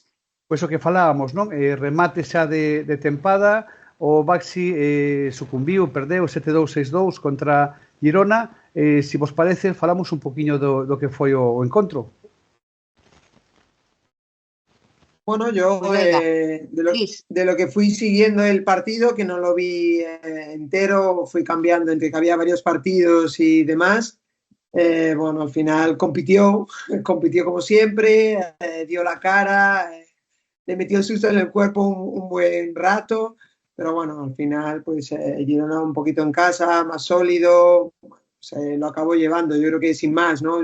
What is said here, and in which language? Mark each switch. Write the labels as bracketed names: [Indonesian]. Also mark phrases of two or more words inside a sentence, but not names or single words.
[Galician] Pois o que falábamos, non? Remate xa de tempada, o Baxi sucumbiu, perdeu 7-2-6-2 contra Girona. Se vos parece, falamos un poquinho do que foi o encontro. [Spanish] Bueno, yo de lo que fui siguiendo el partido, que no lo vi entero, fui cambiando entre que había varios partidos y demás. Bueno, al final compitió como siempre, dio la cara, le metió el susto en el cuerpo un buen rato, pero bueno, al final pues Girona un poquito en casa, más sólido, se lo acabó llevando, yo creo que sin más, ¿no?